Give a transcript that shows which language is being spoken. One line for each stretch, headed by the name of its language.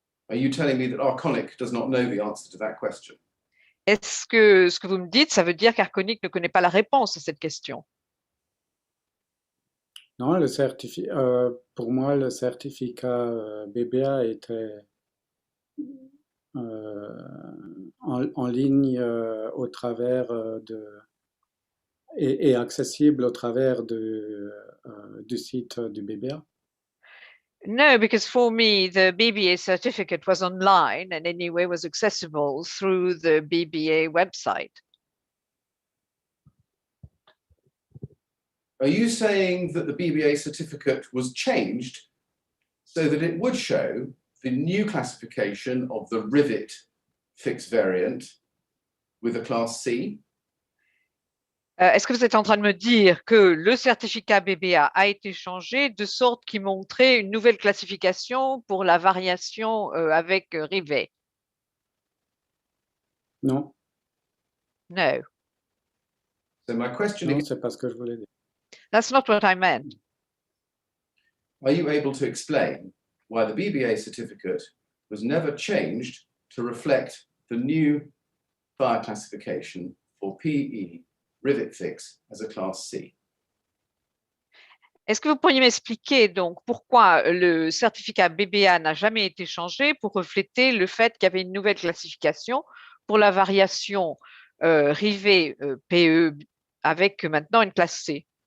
English: Are you telling me that Arconic does not know the answer to that question?
French: Est-ce que ce que vous me dites, ça veut dire qu'Arconic ne connaît pas la réponse à cette question? Non, pour moi, le certificat BBA était en ligne au travers et accessible au travers du site du BBA.
English: No, because for me, the BBA certificate was online and anyway was accessible through the BBA website. Are you saying that the BBA certificate was changed so that it would show the new classification of the rivet fixed variant with a class C?
French: Est-ce que vous êtes en train de me dire que le certificat BBA a été changé de sorte qu'il montrait une nouvelle classification pour la variation avec rivet? Non.
English: No. So my question
French: Non,
English: is,
French: c'est pas ce que je voulais dire.
English: That's not what I meant. are you able to explain why the BBA certificate was never changed to reflect the new fire classification for PE rivet fix as a class C.
French: Est-ce que vous pourriez m'expliquer donc pourquoi le certificat BBA n'a jamais été changé pour refléter le fait qu'il y avait une nouvelle classification pour la variation rivet PE avec maintenant une classe C?